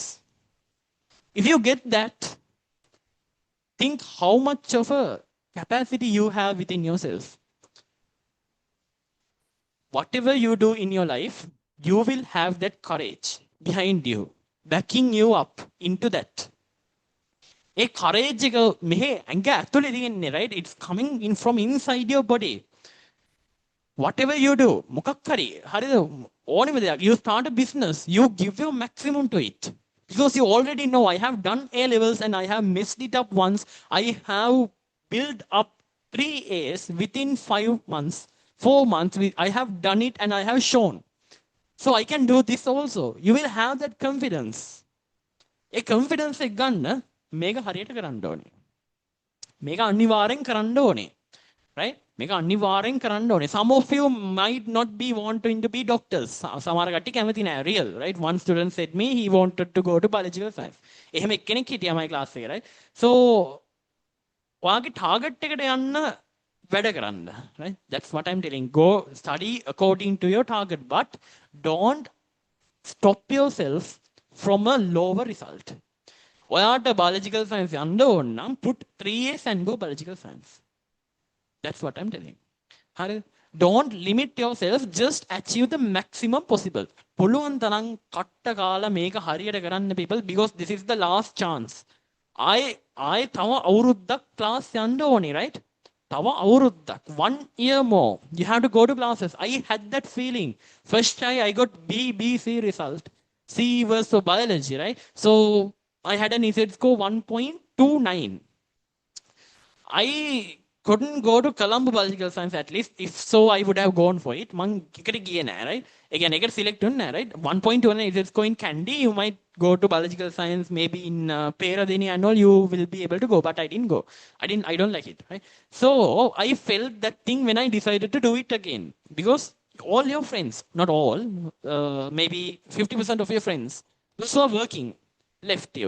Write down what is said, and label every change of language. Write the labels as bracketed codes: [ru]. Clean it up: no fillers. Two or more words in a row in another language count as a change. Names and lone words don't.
[en] If you get that, think how much of a capacity you have within yourself. Whatever you do in your life, you will have that courage behind you, backing you up into that. [si] A courage එක මෙහෙ ඇඟ ඇතුලේ තියෙන්නේ, [en] right? It's coming in from inside your body. Whatever you do, [si] මොකක් හරි හරිද? ඕනෙම දෙයක්. [en] You start a business, you give your maximum to it. Because you already know, I have done A-levels and I have messed it up once. I have built up 3 A's within 5 months. 4 months, I have done it and I have shown. So I can do this also. You will have that confidence. [si] A confidence එක ගන්න මේක හරියට කරන්න ඕනේ. මේක අනිවාර්යෙන් කරන්න ඕනේ. Right? මේක අනිවාර්යෙන් කරන්න ඕනේ. [en] Some of you might not be wanting to be doctors. [si] සමහර කට්ටිය කැමති නෑ [en] real, right? One student said me he wanted to go to biological science. [si] එහෙම එක්කෙනෙක් හිටියා [en] my class [si] එකේ, right? So ඔයාගේ target එකට යන්න වැඩ කරන්න, [en] right? That's what I'm telling. Go study according to your target, but don't stop yourself from a lower result. ඔයාට biological science [si] යන්න ඕන නම් [en] put 3 A's and go biological science. That's what I'm telling. හරි? Don't limit yourself, just achieve the maximum possible. [si] පුළුවන් තරම් කට්ට කාලා මේක හරියට කරන්න [en] people, because this is the last chance. [si] I තව අවුරුද්දක් class යන්න ඕනේ, right? තව අවුරුද්දක්, [en] 1 year more. You have to go to classes. I had that feeling. First try I got B, C result. C was for biology, right? So I had an EZ score 1.29. I couldn't go to Colombo Biological Science at least. If so, I would have gone for it. Man, [si] එකට ගියේ නෑ, right? Again, එකට select වෙන්නේ නෑ, [en] right? 1.1 is going Candy. You might go to biological science, maybe in Peradeniya and all. You will be able to go, but I didn't go. I don't like it, right? So I felt that thing when I decided to do it again, because all your friends, not all, maybe 50% of your friends, those who are working, left you.